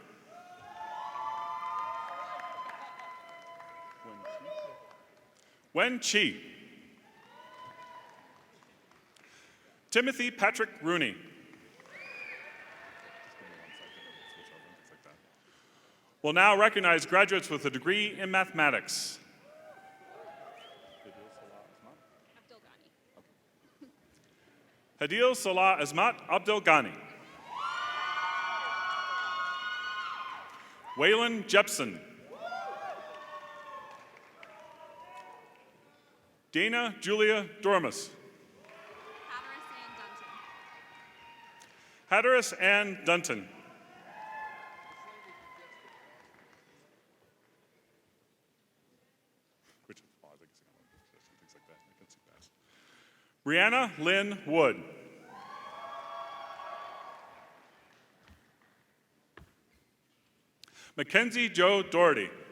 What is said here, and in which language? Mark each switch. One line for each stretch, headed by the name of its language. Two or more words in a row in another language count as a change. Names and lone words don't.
English: Wen Chi. Timothy Patrick Rooney. We'll now recognize graduates with a degree in mathematics. Hadil Salah Azmat Abdel Ghani. Waylon Jepson. Dana Julia Dormus. Hatteras Ann Dunton. Brianna Lynn Wood. Mackenzie Joe Doherty.